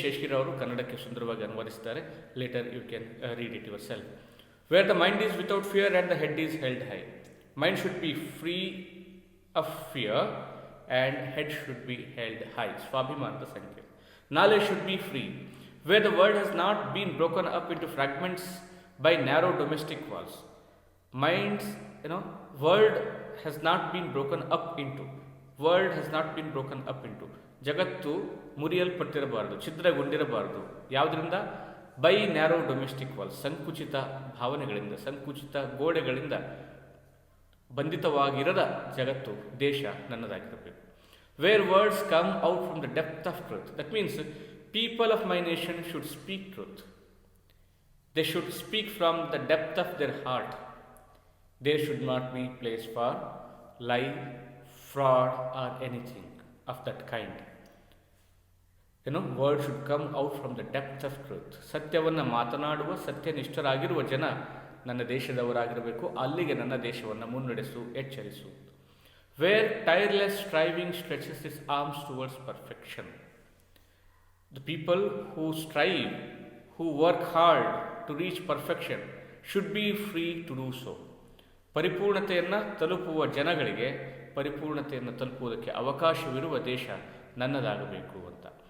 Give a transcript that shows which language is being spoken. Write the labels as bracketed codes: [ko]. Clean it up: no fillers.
[kn] ಶೇಷಗಿರಿ ಅವರು ಕನ್ನಡಕ್ಕೆ ಸುಂದರವಾಗಿ ಅನುವಾದಿಸಿದ್ದಾರೆ. [en] Later you can read it yourself. Where the mind is without fear and the head is held high. Mind should be free of fear and head should be held high. [kn] ಸ್ವಾಭಿಮಾನದ ಸಂಕೇತ. [en] Knowledge should be free, where the world has not been broken up into fragments by narrow domestic walls. Minds, world has not been broken up into. World has not been broken up into. [kn] ಜಗತ್ತು ಮುರಿಯಲ್ಪಟ್ಟಿರಬಾರದು, ಛಿದ್ರಗೊಂಡಿರಬಾರದು. ಯಾವುದರಿಂದ? [en] by narrow domestic wall, [kn] ಸಂಕುಚಿತ ಭಾವನೆಗಳಿಂದ, ಸಂಕುಚಿತ ಗೋಡೆಗಳಿಂದ ಬಂಧಿತವಾಗಿರದ ಜಗತ್ತು, ದೇಶ ನನ್ನದಾಗಿರಬೇಕು. [en] Where words come out from the depth of truth. That means people of my nation should speak truth. They should speak from the depth of their heart. There should not be place for lie, fraud or anything of that kind. Word should come out from the depth of truth. [kn] ಸತ್ಯವನ್ನು ಮಾತನಾಡುವ, ಸತ್ಯನಿಷ್ಠರಾಗಿರುವ ಜನ ನನ್ನ ದೇಶದವರಾಗಿರಬೇಕು. ಅಲ್ಲಿಗೆ ನನ್ನ ದೇಶವನ್ನು ಮುನ್ನಡೆಸು, ಎಚ್ಚರಿಸು. [en] Where tireless striving stretches its arms towards perfection. The people who strive, who work hard to reach perfection should be free to do so. [kn] ಪರಿಪೂರ್ಣತೆಯನ್ನು ತಲುಪುವ ಜನಗಳಿಗೆ ಪರಿಪೂರ್ಣತೆಯನ್ನು ತಲುಪುವುದಕ್ಕೆ ಅವಕಾಶವಿರುವ ದೇಶ ನನ್ನದಾಗಬೇಕು ಅಂತ.